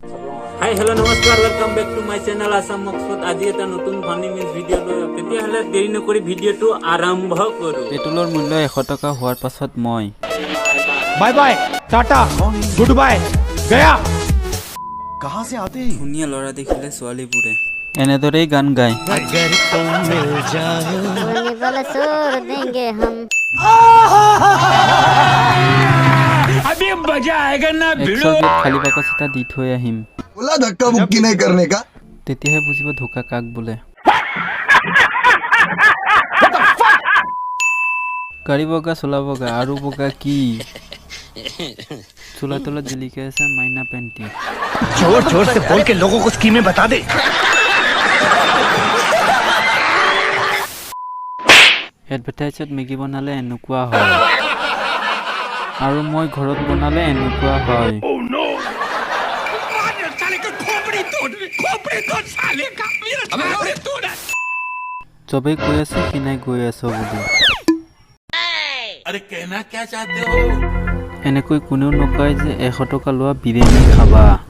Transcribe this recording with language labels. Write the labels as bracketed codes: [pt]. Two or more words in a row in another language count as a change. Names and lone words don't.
[en] hi hello' [as] নমস্কাৰ [en] welcome back to my channel [as] আছাম মকসুদ আজি এটা নতুন ফানি মিউজ ভিডিঅ' লৈ তেতিয়াহ'লে দেৰি নকৰি ভিডিঅ'টো আৰম্ভ কৰোঁ পেট্ৰলৰ মূল্য 100 টকা হোৱাৰ পাছত মই [en] bye bye tata good bye गया [hi] कहां से आते [as] ধুনীয়া ল'ৰা দেখিলে ছোৱালীবোৰে এনেদৰেই গান গায় [hi] अगर तुम मिल जाओ बोलने वाला छोड़ देंगे हम अभी मजा आएगा ना [as] 100 গেট খালী বাকচ এটা দি থৈ আহিম [hi] बोला धक्का मुक्की नहीं करने का [as] তেতিয়াহে বুজিব ধোকা কাক বোলে গাড়ী বগা চোলা বগা আৰু বগা কি চোলা তলত জিলিকে আছে মাইনা পেণ্টি [hi] जोर जोर से बोल के लोगों को स्कीमें बता दे [as] এডভাৰটাইজত মেগী বনালে এনেকুৱা হয় আৰু মই ঘৰত বনালে এনেকুৱা হয় চবেই কৈ আছে কিনাই গৈ আছো বুলি এনেকৈ কোনেও নকয় যে 100 টকা লোৱা বিৰিয়ানী খাবা